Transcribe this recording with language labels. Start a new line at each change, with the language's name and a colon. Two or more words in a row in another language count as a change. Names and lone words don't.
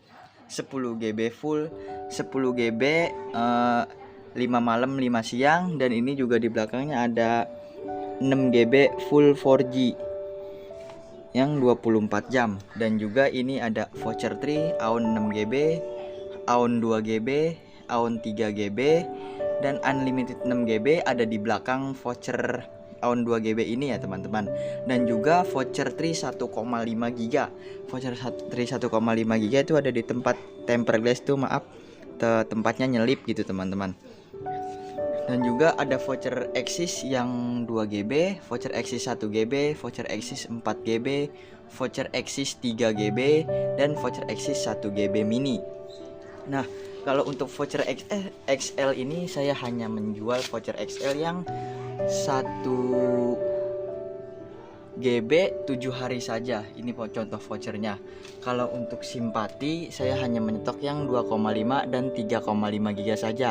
Indonesian: 10GB full, 10GB 5 malam 5 siang, dan ini juga di belakangnya ada 6GB full 4G yang 24 jam, dan juga ini ada voucher 3 AON 6GB, AON 2GB, AON 3GB, dan unlimited 6GB ada di belakang voucher AON 2GB ini ya teman-teman. Dan juga voucher Tri 1,5GB. Voucher Tri 1,5GB itu ada di tempat tempered glass tuh, maaf, tempatnya nyelip gitu teman-teman. Dan juga ada voucher Axis yang 2GB, voucher Axis 1GB, voucher Axis 4GB, voucher Axis 3GB, dan voucher Axis 1GB mini. Nah, kalau untuk voucher XL ini saya hanya menjual voucher XL yang 1GB 7 hari saja. Ini contoh vouchernya. Kalau untuk Simpati saya hanya menyetok yang 2,5 dan 3,5 GB saja.